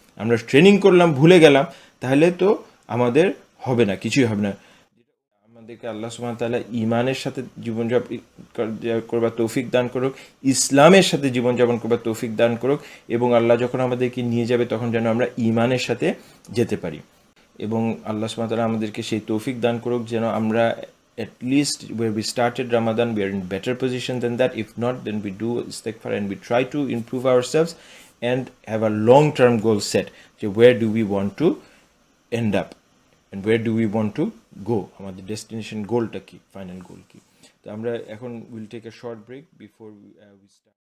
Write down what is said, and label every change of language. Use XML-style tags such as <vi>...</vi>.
<bn>আমরা ট্রেনিং করলাম, ভুলে গেলাম, তাহলে তো আমাদের হবে না, কিছুই হবে না। আমাদেরকে আল্লাহ সুবহানাহু ওয়া তাআলা ঈমানের সাথে জীবনযাপন করবার তৌফিক দান করুক, ইসলামের সাথে জীবনযাপন করবার তৌফিক দান করুক, এবং আল্লাহ যখন আমাদেরকে নিয়ে যাবে তখন যেন আমরা ঈমানের সাথে যেতে পারি। এবং আল্লাহ সুবহানাহু ওয়া তাআলা আমাদেরকে সেই তৌফিক দান করুক যেন আমরা</bn> <en>at least where we started Ramadan, we are in better position than that. If not, then we do istighfar and we try to improve ourselves and have a long-term goal set. So where do we want to end up? And where do we want to go?</en> <bn>আমাদের destination গোলটা কি, final goal কি। তো আমরা এখন</bn> <en>Will take a short break before we start.</en>